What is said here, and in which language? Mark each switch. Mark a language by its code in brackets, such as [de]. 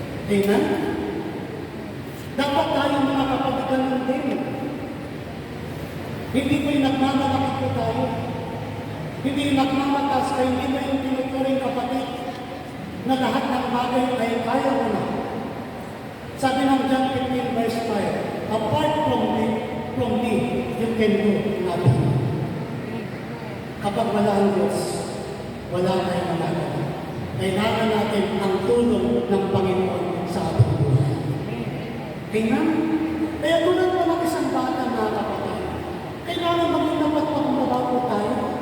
[tl] Amen? Dapat tayo mga kapatid ganun din. Hindi po yung nagmamalaki po tayo. Hindi yung nagmamatas kayo, hindi ba yung tinuturing kapatid na lahat ng bagay ay kaya mo na. Sabi ng [en] John 15 verse 5, apart from me, you can do nothing. [tl] Kapag wala ang Diyos, wala tayong magagawa. Kailangan natin ang tulong ng Panginoon sa ating buhay. Amen? Kaya tulad po ng isang bata na kapatid, kailangan maging dapat pakumbaba po tayo.